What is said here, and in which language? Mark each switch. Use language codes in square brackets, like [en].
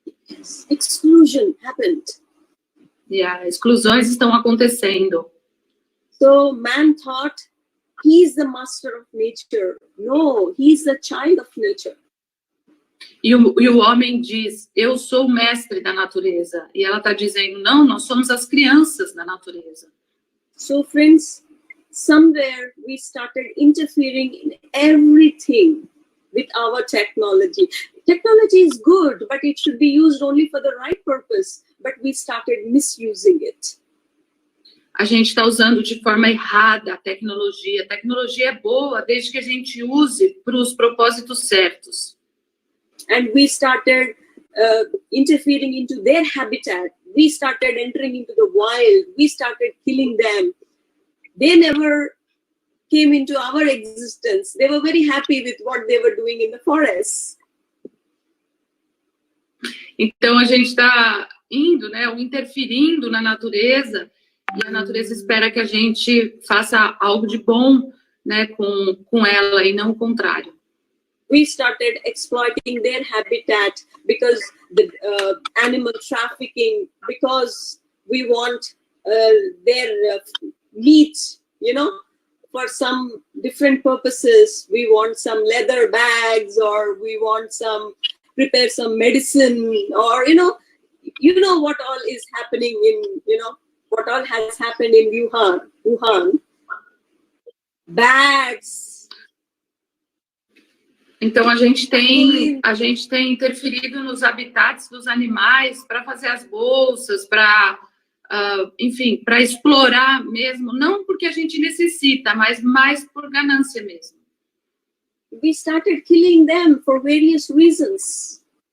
[en] Yes. Exclusion happened. [pt] Yeah, exclusões estão acontecendo. [en] So man thought he's the master of nature. No, he's the child of nature. [pt] E o homem diz, eu sou o mestre da natureza. E ela está dizendo, não, nós somos as crianças da natureza. [en] So friends, somewhere we started interfering in everything with our technology. Technology is good, but it should be used only for the right purpose. But we started misusing it. [pt] A gente está usando de forma errada a tecnologia. A tecnologia é boa desde que a gente use para os propósitos certos. [en] And we started interfering into their habitat. We started entering into the wild. We started killing them. They never came into our existence. They were very happy with what they were doing in the forests. [pt] Então a gente está indo, né, ou interferindo na natureza, e a natureza espera que a gente faça algo de bom, né, com ela e não o contrário. [en] We started exploiting their habitat because the animal trafficking, because we want their meat, for some different purposes. We want some leather bags, or we want prepare some medicine, or what all is happening in, what all has happened in Wuhan. Bags. [pt] Então a gente tem interferido nos habitats dos animais para fazer as bolsas, para enfim, para explorar mesmo, não porque a gente necessita, mas mais por ganância mesmo. [en] We started killing them for various reasons.